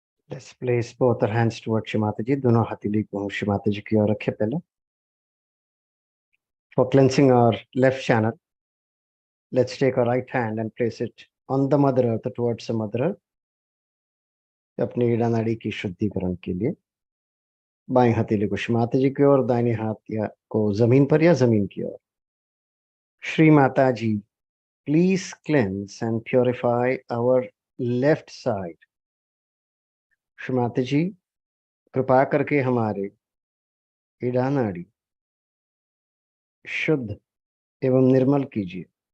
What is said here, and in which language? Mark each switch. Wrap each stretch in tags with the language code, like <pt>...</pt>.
<en>Let's place both our hands towards Shri Mata ji.</en> <hi>दोनों हथेली को श्री माता जी की ओर रखें पहले.</hi> <en>For cleansing our left channel, let's take our right hand and place it on the Mother Earth, towards the Mother Earth.</en> <hi>अपनी ईड़ा नाड़ी की शुद्धिकरण के लिए बाएं हथेली को श्रीमाता जी की ओर, दाहिने हाथ या को जमीन पर या जमीन की ओर।</hi> <en>Shri Mata ji, please cleanse and purify our left side.</en> <hi>श्रीमाता जी, कृपा करके हमारे इड़ा नाड़ी शुद्ध एवं निर्मल कीजिए।</hi>